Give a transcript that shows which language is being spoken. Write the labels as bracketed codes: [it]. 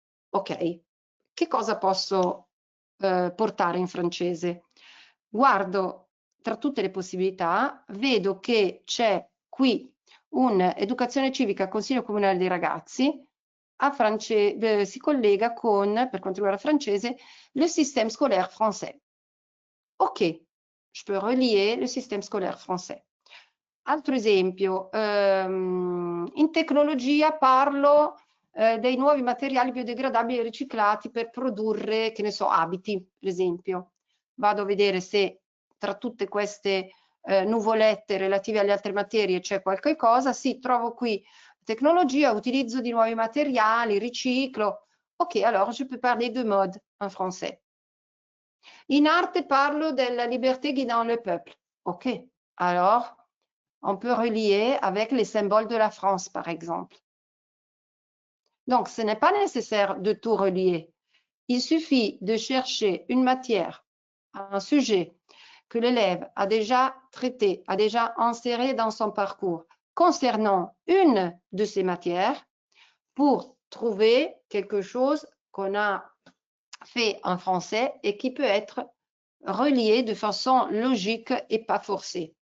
[it] Ok, che cosa posso portare in francese? Guardo tra tutte le possibilità, vedo che c'è qui un'educazione civica al Consiglio Comunale dei Ragazzi, si collega con, per quanto riguarda il francese, [fr] le système scolaire français. Ok, je peux relier le système scolaire français. [it] Altro esempio, in tecnologia parlo dei nuovi materiali biodegradabili riciclati per produrre, che ne so, abiti, per esempio. Vado a vedere se tra tutte queste nuvolette relative alle altre materie c'è qualche cosa. Sì, trovo qui tecnologia, utilizzo di nuovi materiali, riciclo. [fr] Ok, alors je peux parler de mode en français. [it] In arte parlo della [fr] liberté guidant le peuple. Ok, alors on peut relier avec les symboles de la France, par exemple. Donc, ce n'est pas nécessaire de tout relier. Il suffit de chercher une matière, un sujet que l'élève a déjà traité, a déjà inséré dans son parcours concernant une de ces matières pour trouver quelque chose qu'on a fait en français et qui peut être relié de façon logique et pas forcée.